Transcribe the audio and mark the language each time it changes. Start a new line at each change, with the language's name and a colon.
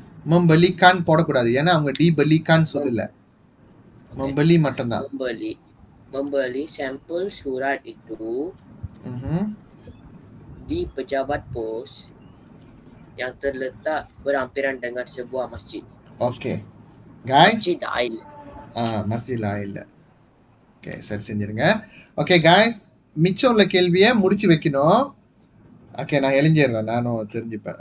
Tamil: membelikan போடக்கூடாது ஏன்னா அவங்க dibelikan சொல்லல. membeli மட்டும்தான்.
Malay: membeli sampel surat itu di pejabat pos yang terletak berhampiran dengan sebuah masjid.
English: Okay. Guys.
Malay: Masjid Ail. Masjid Ail.
Tamil: Okay, சரி செஞ்சிருங்க. Okay guys, மிச்சம் உள்ள கேள்வியை முடிச்சு வைக்கணும். ஓகே நான் எழுஞ்சிடுறேன், நானும் தெரிஞ்சுப்பேன்.